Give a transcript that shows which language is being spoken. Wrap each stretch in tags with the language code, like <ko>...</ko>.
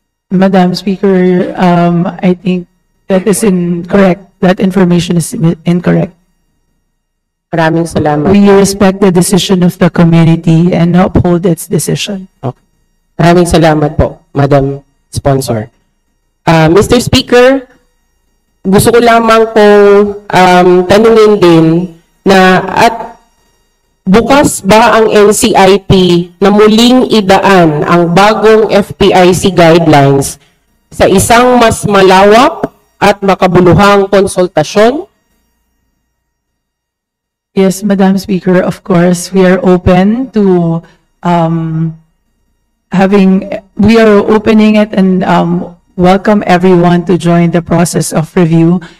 <en>Madam Speaker, I think that is incorrect. That information is incorrect.</en> <tl>Maraming salamat.</tl> <en>We respect the decision of the community and uphold its decision.</en> <tl>Okay. Maraming salamat po, Madam Sponsor. Mr. Speaker, gusto ko lamang pong tanungin din na at bukas ba ang NCIP na muling idaan ang bagong FPIC guidelines sa isang mas malawak at makabuluhang konsultasyon?</tl> <en>Yes, Madam Speaker, of course, we are open to we are opening it and welcome everyone to join the process of review.</en>